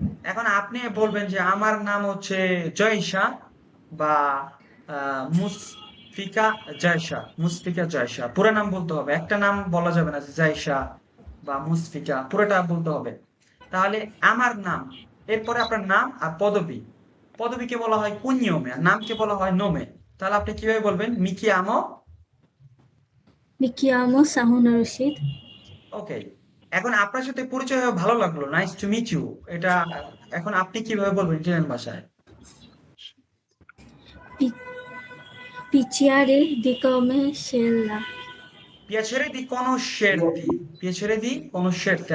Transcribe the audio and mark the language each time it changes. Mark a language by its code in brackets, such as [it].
[bn] এখন আপনি বলবেন যে আমার নাম হচ্ছে জয়শা বা মুসফিকা জয়শা, মুসফিকা জয়শা, পুরো নাম বলতে হবে, একটা নাম বলা যাবে না যে জয়শা বা মুসফিকা, পুরোটা বলতে হবে। তাহলে আমার নাম, এরপরে আপনার নাম আর পদবী, পদবীকে বলা হয় কুনিয়মে আর নামকে বলা হয় নোমে। তাহলে আপনি কিভাবে বলবেন? [it] মিকি আমো। Mi chiamo Sahuna Rashid. [bn] ওকে, এখন আপনার সাথে পরিচয় হয়ে ভালো লাগলো, [en] nice to meet you, [bn] এটা এখন আপনি কিভাবে বলবেন ইটালিয়ান ভাষায়? [it] Piacere di conoscerla. পিয়াছেরে দি কোনোশেরতি, পিয়াছেরে দি কোনোশেরতি।